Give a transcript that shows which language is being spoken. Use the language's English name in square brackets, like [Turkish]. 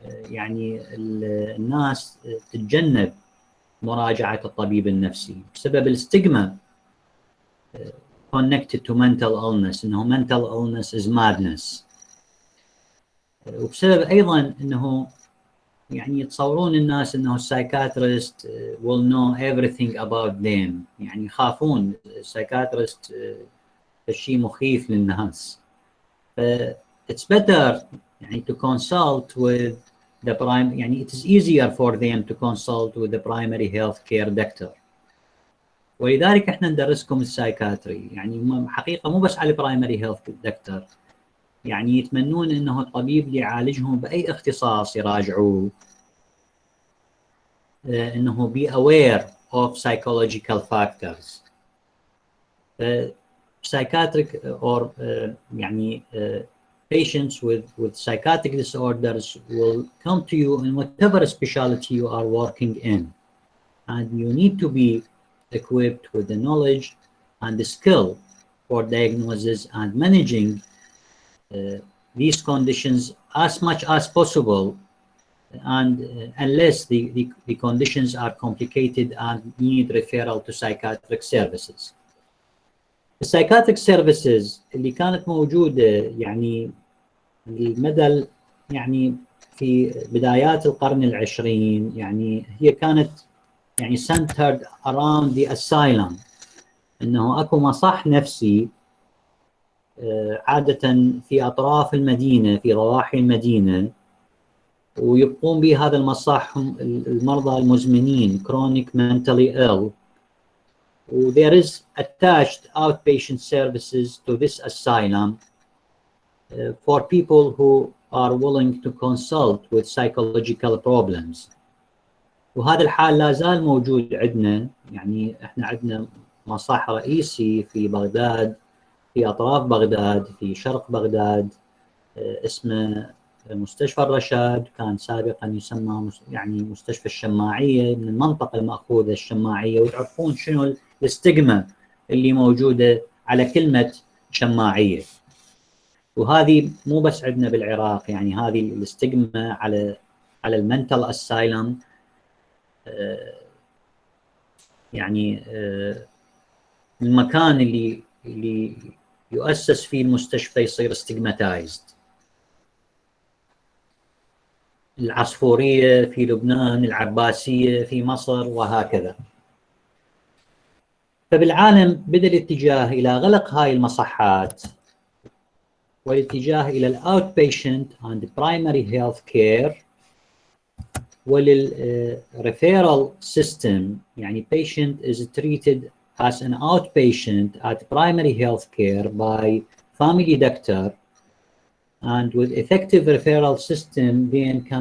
[Arabic] يعني الناس تتجنب مراجعة الطبيب النفسي بسبب الستيغما connected to mental illness، انه [English] mental illness is madness. [Arabic] وبسبب ايضا انه يعني يتصورون الناس انه السايكاتريست [English] will know everything about them، [Arabic] يعني يخافون السايكاتريست شيء مخيف للناس. [English] It's better يعني to consult with the يعني it is easier for them to consult with the primary health care doctor. [Arabic] ولذلك احنا ندرسكم السايكاتري، يعني حقيقة مو بس على البرايمري هيلث دكتور، يعني يتمنون انه الطبيب اللي يعالجهم باي اختصاص يراجعوه، انه [English] be aware of psychological factors. Psychiatric or يعني patients with psychiatric disorders will come to you in whatever specialty you are working in, and you need to be equipped with the knowledge and the skill for diagnosis and managing these conditions as much as possible, and unless the conditions are complicated and need referral to psychiatric services. [Arabic] السايكاتريك سيرفيسز اللي كانت موجودة يعني المدى يعني في بدايات القرن العشرين، يعني هي كانت يعني [English] centered around the asylum، [Arabic] انه اكو مصح نفسي عادة في اطراف المدينة في ضواحي المدينة، ويبقون به هذا المصح المرضى المزمنين chronic mentally ill. [English] There is attached outpatient services to this asylum for people who are willing to consult with psychological problems. [Arabic] وهذا الحال لا زال موجود عندنا، يعني احنا عندنا مصح رئيسي في بغداد، في اطراف بغداد، في شرق بغداد، اسمه مستشفى الرشاد، كان سابقا يسمى يعني مستشفى الشماعية، من المنطقة المأخوذة الشماعية. وتعرفون شنو الاستجمة اللي موجودة على كلمة شماعية، وهذه مو بس عندنا بالعراق، يعني هذه الاستجمة على المنتل اسايلم، يعني المكان اللي يؤسس فيه المستشفى يصير استجماتايزد. العصفورية في لبنان، العباسية في مصر، وهكذا. فبالعالم بدأ الاتجاه إلى غلق هاي المصحات والاتجاه إلى الأوت بيشنت [English] and primary health care وللريفيرال system, يعني patient is treated as an outpatient at primary health care by family doctor, and with effective referral system then